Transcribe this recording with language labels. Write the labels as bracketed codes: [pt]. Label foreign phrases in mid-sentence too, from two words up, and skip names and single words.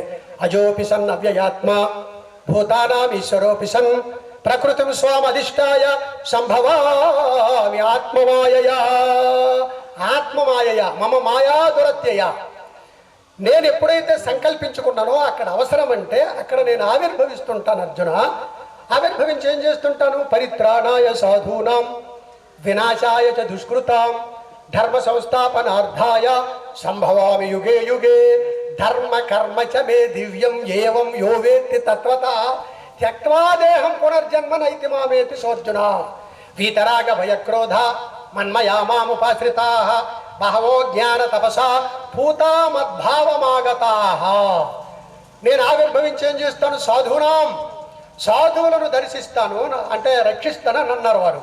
[sa] అజోపి సన్ అవ్యయాత్మ భూతానాం ఈశ్వరోపి సన్ ప్రకృతిం స్వామధిష్టాయ సంభవామి ఆత్మమాయయా. ఆత్మమాయయ మమ మాయా దురత్యయ. [te] నేను ఎప్పుడైతే సంకల్పించుకున్నానో అక్కడ అవసరం అంటే అక్కడ నేను ఆవిర్భవిస్తుంటాను అర్జున. ఆవిర్భవించి ఏం చేస్తుంటాను? [sa] పరిత్రాణాయ సాధూనాం వినాశాయ చ దుష్కృతాం ధర్మ సంస్థాపనార్థాయ సంభవామి యుగే యుగే ధర్మ కర్మ చ మే దివ్యం ఏవం యో వేత్తి తత్వతా త్యక్త్వా దేహం పునర్జన్మ నైతి మామేతి సోర్జున. వీతరాగ భయక్రోధ మన్మయా మాముపాశ్రితాః బహవో జ్ఞాన తపసా పూతా మద్భావమాగతాః. [te] నేను ఆవిర్భవించి ఏం చేస్తాను? సాధూనాం, సాధువులను దర్శిస్తాను అంటే రక్షిస్తానని అన్నారు వారు.